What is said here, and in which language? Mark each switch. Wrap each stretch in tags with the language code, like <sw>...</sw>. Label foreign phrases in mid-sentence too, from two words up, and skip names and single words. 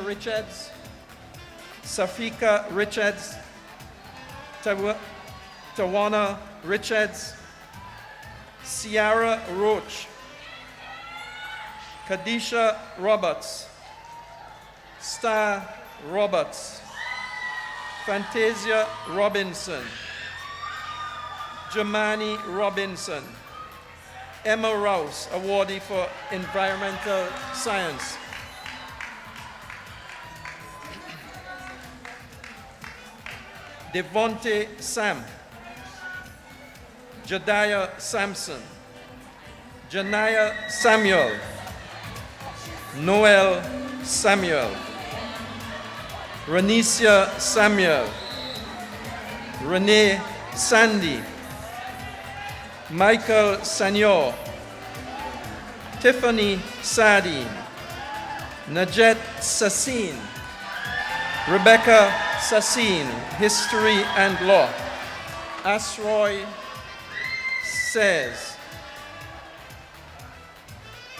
<en>Richards, Safika Richards, Tawana Richards, Ciara Roach, Kadisha Roberts, Star Roberts, Fantasia Robinson, Jamani Robinson, Emma Rouse, awardee for Environmental Science, Devonte Sam, Jediah Sampson, Janaya Samuel, Noel Samuel, Ranicia Samuel, Renee Sandy, Michael Sanyor, Tiffany Sardine, Najet Sassin, Rebecca Sassin, History and Law, Asroy Says,</en>